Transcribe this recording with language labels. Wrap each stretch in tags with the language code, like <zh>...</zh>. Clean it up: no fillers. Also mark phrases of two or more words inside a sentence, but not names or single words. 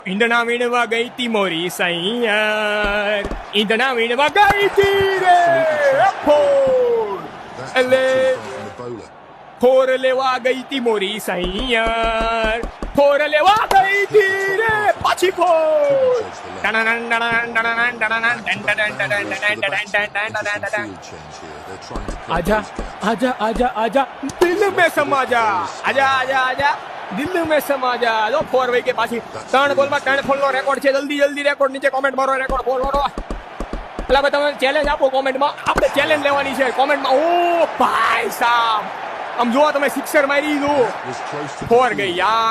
<gu>ઈંધણા વીણવા ગઈ તી મોરી સૈયાર, ઈંધણા વીણવા ગઈ તી રે ફોર, એટલે ફોર લેવા ગઈ તી મોરી સૈયાર, ફોર લેવા ગઈ તી રે પાછી ફોર.</gu> <hi>आजा आजा आजा आजा दिल में समा जा, आजा आजा आजा दिल में समा जा.</hi> <gu>જો 4 વે કે પાછી 3 બોલમાં 3 ફોલનો રેકોર્ડ છે. જલ્દી જલ્દી રેકોર્ડ નીચે કોમેન્ટ મારો,</gu> <en>record fall</en> <gu>મારો. એટલે ભાઈ તમે ચેલેન્જ આપો કોમેન્ટમાં, આપણે ચેલેન્જ લેવાની છે કોમેન્ટમાં. ઓ ભાઈ સાહેબ આમ જુઓ તમે, સિક્સર મારી દીધું, 4 ગઈ યાર.</gu>